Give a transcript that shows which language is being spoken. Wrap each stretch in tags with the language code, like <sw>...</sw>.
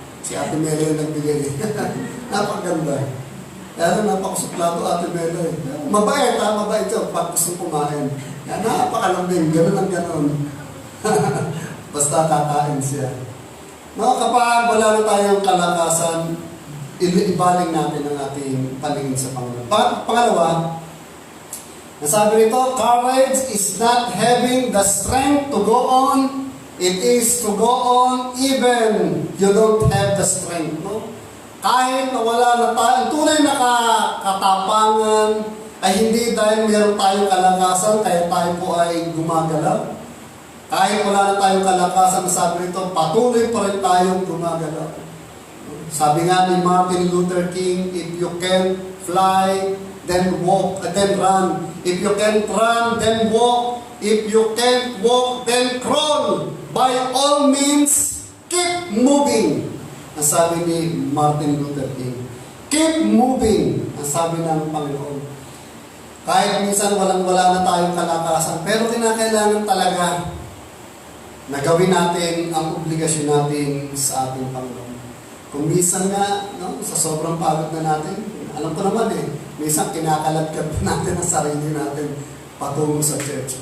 <tl>Si Ate Melo yung nagbigay. Napakaganda. Kaya napakasuplado Ate Melo. Mabait mabait yun pag gusto kumain. Kaya napakalambing, gano'n ang gano'n. Basta kakain siya. No, kapag wala na tayong kalakasan, ibaling natin ang ating paningin sa Panginoon. Pangalawa, nasabi rito,</tl> <en>courage is not having the strength to go on. It is to go on even you don't have the strength. No?</en> <tl>Kahit na wala na tayo, tunay na katapangan ay hindi dahil meron tayong kalakasan, kaya tayo po ay gumagalaw. Kahit wala na tayong kalakasan, sabi nito, patuloy pa rin tayong gumagalaw. Sabi nga ni</tl> <en>Martin Luther King, if you can fly, then walk, then run. If you can't run, then walk. If you can't walk, then crawl. By all means, keep moving.</en> <tl>Ang sabi ni Martin Luther King.</tl> <en>Keep moving,</en> <tl>ang sabi ng Panginoon. Kahit minsan wala na tayong kalakasan, pero kinakailangan talaga na gawin natin ang obligasyon natin sa ating Panginoon. Kung minsan nga, no, sa sobrang pagod na natin, alam ko naman minsan kinakaladkad natin ang sarili natin patungo sa church.</tl>